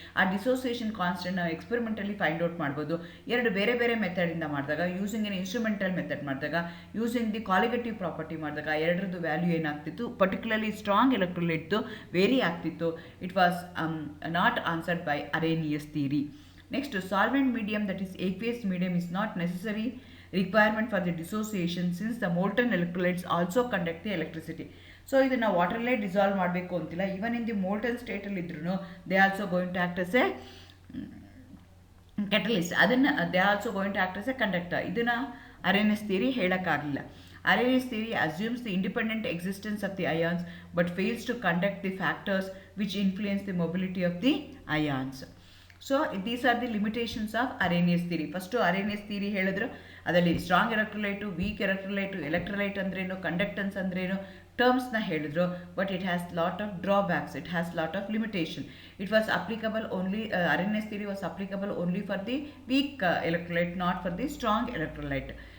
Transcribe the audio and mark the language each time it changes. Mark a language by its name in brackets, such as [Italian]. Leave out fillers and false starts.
[Kannada] ಆ dissociation constant ನಾವು experimentally find out ಮಾಡ್ಬೋದು. ಎರಡು ಬೇರೆ ಬೇರೆ ಮೆಥಡಿಂದ ಮಾಡಿದಾಗ, [English] using an instrumental method [Kannada] ಮಾಡಿದಾಗ, [English] using the colligative property [Kannada] ಮಾಡಿದಾಗ ಎರಡರದ್ದು ವ್ಯಾಲ್ಯೂ ಏನಾಗ್ತಿತ್ತು, ಪರ್ಟಿಕ್ಯುಲರ್ಲಿ ಸ್ಟ್ರಾಂಗ್ ಎಲೆಕ್ಟ್ರೋಲೈಟ್ದು ವೇರಿ ಆಗ್ತಿತ್ತು. [English] It was not answered by Arrhenius theory. Next, solvent medium that is aqueous medium is not necessary requirement for the dissociation since the molten electrolytes also conduct the electricity. So [Kannada] ಇದನ್ನು ವಾಟರ್ಲೇ dissolve ಮಾಡಬೇಕು ಅಂತಿಲ್ಲ. [English] Even in the molten ಸ್ಟೇಟಲ್ಲಿ ಇದ್ರೂ they also going to act as a catalyst. ಅದನ್ನು they also going to act as a conductor. [Kannada] ಇದನ್ನು ಅರೇನಿಯಸ್ theory ಹೇಳೋಕ್ಕಾಗಲಿಲ್ಲ. [English] Arrhenius theory assumes the independent existence of the ions but fails to conduct the factors which influence the mobility of the ions. So these are the limitations of Arrhenius theory. [Kannada] First Arrhenius theory ಹೇಳಿದ್ರು, ಅದರಲ್ಲಿ strong ಎಲೆಕ್ಟ್ರೋಲೈಟು, weak ಎಲೆಕ್ಟ್ರೋಲೈಟು, electrolyte ಅಂದ್ರೇನು, conductance ಅಂದ್ರೇನು ಟರ್ಮ್ಸ್ನ ಹೇಳಿದ್ರು. [English] But it has lot of drawbacks, it has lot of limitation. It was applicable only, Arrhenius theory was applicable only for the weak electrolyte, not for the strong electrolyte.